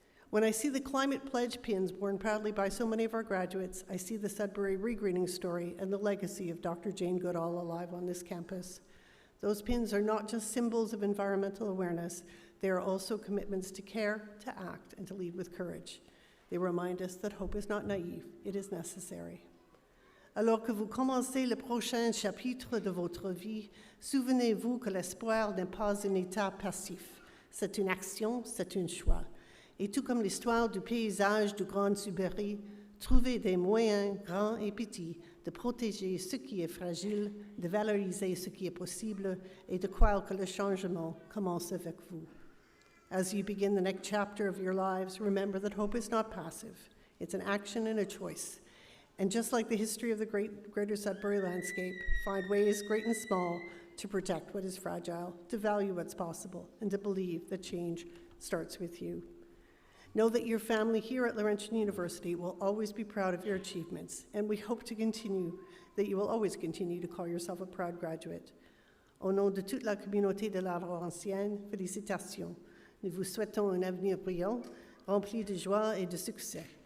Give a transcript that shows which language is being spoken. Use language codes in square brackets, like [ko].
[en] When I see the climate pledge pins worn proudly by so many of our graduates, I see the Sudbury regreening story and the legacy of Dr. Jane Goodall alive on this campus. Those pins are not just symbols of environmental awareness, they are also commitments to care, to act, and to lead with courage. They remind us that hope is not naive, it is necessary. [fr] Alors que vous commencez le prochain chapitre de votre vie, souvenez-vous que l'espoir n'est pas un état passif. C'est une action, c'est un choix. Et tout comme l'histoire du paysage du Grand Sudbury, trouvez des moyens, grands et petits, de protéger ce qui est fragile, de valoriser ce qui est possible, et de croire que le changement commence avec vous. [en] As you begin the next chapter of your lives, remember that hope is not passive. It's an action and a choice. And just like the history of the greater Sudbury landscape, find ways, great and small, to protect what is fragile, to value what's possible, and to believe that change starts with you. Know that your family here at Laurentian University will always be proud of your achievements, and we hope to continue, that you will always continue to call yourself a proud graduate. [fr] Au nom de toute la communauté de la Laurentienne, félicitations. Nous vous souhaitons un avenir brillant, rempli de joie et de succès.